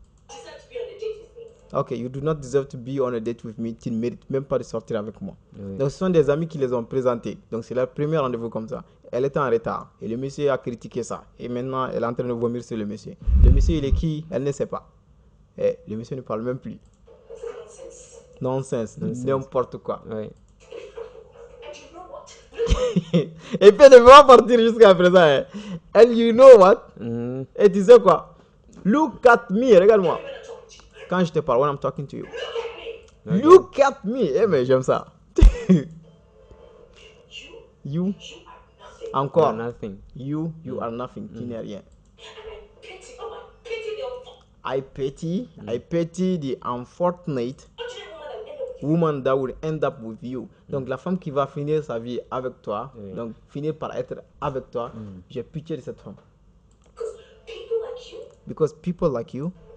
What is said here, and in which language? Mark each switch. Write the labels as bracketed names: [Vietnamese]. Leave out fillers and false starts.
[English] Deserve to be on a date with me. Ok, you do not deserve to be on a date with me. [French] Tu ne mérites même pas de sortir avec moi. Oui. Donc, ce sont des amis qui les ont présentés. Donc, c'est leur premier rendez-vous comme ça. Elle était en retard. Et le monsieur a critiqué ça. Et maintenant, elle est en train de vomir sur le monsieur. Le monsieur, il est qui? Elle ne sait pas. Et le monsieur ne parle même plus. Nonsense. N'importe quoi. Oui. [English] And you know what? [French] Et puis, elle ne veut pas partir jusqu'à présent. [English] Hein. And you know what? Mhm. [French] Et tu sais quoi? [English] Look at me. [French] Regarde-moi. Quand je te parle, [English] when I'm talking to you. Look at me. [French] Eh, mais j'aime ça. [English] You. Encore. You are nothing. You are nothing. [French] Tu n'es rien. [English] Pity. Oh, I pity the unfortunate. I pity the unfortunate Woman that will end up with woman that will end up with you. [French] Donc la femme qui va finir sa vie avec toi, Oui. donc finir par être avec toi, j'ai pitié de cette femme. [English] because people like you Because people like you